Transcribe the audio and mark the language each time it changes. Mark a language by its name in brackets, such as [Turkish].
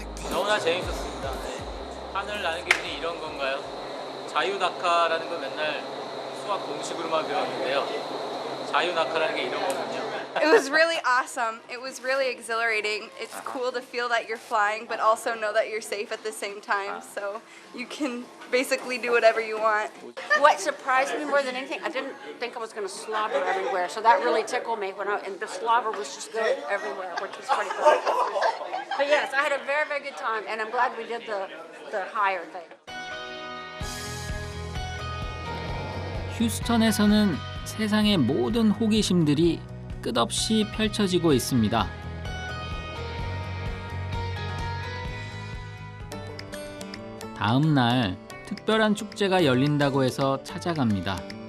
[Korean] 너무나 재밌었습니다. 하늘 나는 기분이 이런 건가요? 자유낙하라는 건 맨날 수학 공식으로만 배웠는데요. 자유낙하라는 게 이런 거군요. [English] It was really awesome. It was really exhilarating. It's cool to feel that you're flying, but also know that you're safe at the same time. So you can basically do whatever you want. What surprised me more than anything, I didn't think I was going to slobber everywhere. So that really tickled me. And the slobber was just good everywhere, which was pretty cool. But yes, I had a very, very good time, and I'm glad we did the higher thing. [Korean] 휴스턴에서는 세상의 모든 호기심들이 끝없이 펼쳐지고 있습니다. 다음 날 특별한 축제가 열린다고 해서 찾아갑니다.